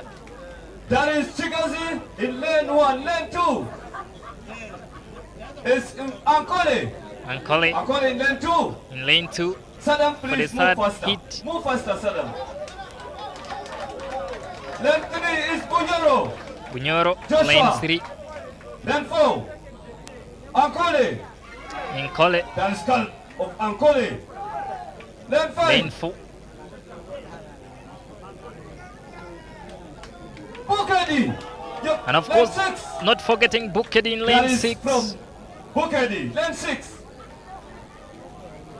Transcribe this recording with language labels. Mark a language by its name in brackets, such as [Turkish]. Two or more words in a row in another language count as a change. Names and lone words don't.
[English] That is Chigazi in lane 1, lane 2. It's Ankole. Ankole in lane 2. In lane 2. Saddam, For the please third move faster. hit. Move faster, Saddam. Lane 3 is Bunyoro. Bunyoro, lane 3. Lane 4, Ankole. Ankole. That is skull of Ankole. Lane 5. Lane 4. Bukedi. And of course, not forgetting Bukedi in lane 6. From Bukedi, lane 6.